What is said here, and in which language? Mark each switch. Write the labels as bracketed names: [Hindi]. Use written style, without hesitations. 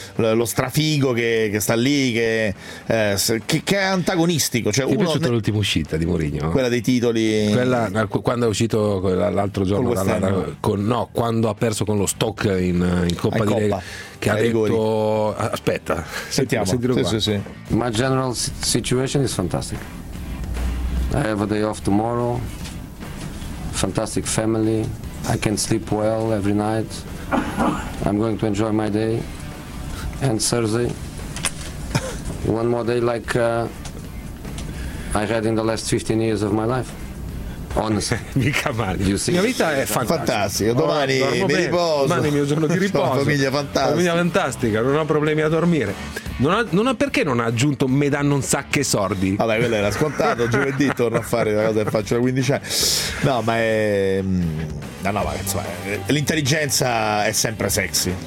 [Italian] Quello strafigo che sta lì, che è antagonistico, cioè che penso l'ultima uscita di Mourinho, quella dei titoli, quella quando è uscito l'altro giorno quando ha perso con lo Stock in Coppa di Lega, che ha detto rigori. Aspetta, sentiamo. Sì. [English] My general situation is fantastic. I have a day off tomorrow. Fantastic family. I can sleep well every night. I'm going to enjoy my day. And Thursday, one more day like I had in the last 15 years of my life. [Italian] Mica male. La mia vita è fantastica. Domani mi riposo. Domani è il mio giorno di riposo. Famiglia fantastica. Famiglia fantastica, non ho problemi a dormire. non ha, perché non ha aggiunto me danno un sacco di sordi? Vabbè, quello era scontato. Giovedì torno a fare la cosa che faccio da 15 anni. No, ma è... No, ma insomma, l'intelligenza è sempre sexy.